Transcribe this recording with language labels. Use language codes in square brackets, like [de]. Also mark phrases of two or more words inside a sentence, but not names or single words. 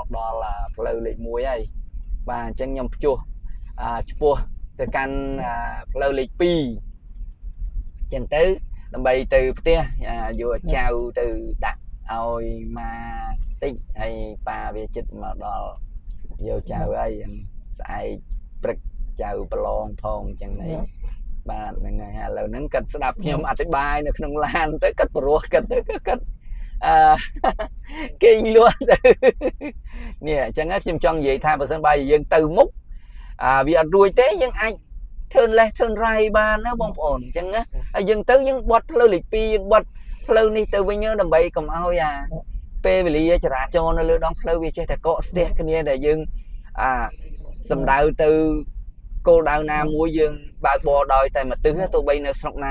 [km] ដល់ផ្លូវលេខ1ហើយបាទអញ្ចឹងខ្ញុំភ្ជួសឆ្ពោះទៅកាន់ផ្លូវលេខ2អញ្ចឹងទៅដើម្បីទៅផ្ទះយកចៅទៅដាក់ឲ្យមកតិចហើយប៉ាវាចិត្តមកដល់យកចៅហើយស្អែកព្រឹកចៅប្រឡងផងអញ្ចឹងហ្នឹងបាទហ្នឹងហើយឥឡូវហ្នឹងគាត់ស្ដាប់ខ្ញុំអធិប្បាយនៅក្នុងឡានទៅគាត់ព្រោះគាត់ទៅគាត់ គេងលក់ទៅនេះអញ្ចឹងខ្ញុំចង់និយាយថាបើសិនបើយើងទៅមុខវាអត់រួចទេយើងអាច [en] turn left turn right [km] បានណាបងប្អូនអញ្ចឹងណាហើយយើងទៅយើងបត់ផ្លូវលេខ2យើងបត់ផ្លូវនេះទៅវិញដើម្បីកុំឲ្យពេលវេលាចរាចរណ៍នៅលើដងផ្លូវវាចេះតែកកស្ទះគ្នាដែលយើងសម្ដៅទៅគោលដៅណាមួយយើងបើកបរដោយតែមកទិសទោះបីនៅស្រុកណា